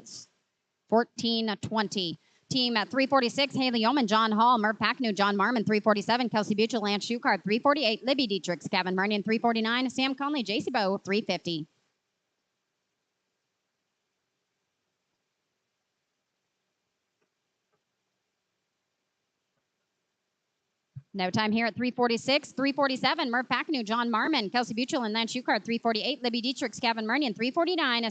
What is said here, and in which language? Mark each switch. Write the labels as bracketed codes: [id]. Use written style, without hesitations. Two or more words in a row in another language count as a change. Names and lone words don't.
[en] 1420. Team at 346, Haley Yeoman, John Hall, Merv Packnew, John Marmon, 347. Kelsey Buchel, Lance Schuchard, 348. Libby Dietrich, Gavin Marnian, 349. Sam Conley, JC Bowe, 350. No time here at 346. 347, Merv Packnew, John Marmon, Kelsey Buchel, and Lance Schuchard, 348. Libby Dietrich, Gavin Marnian, 349.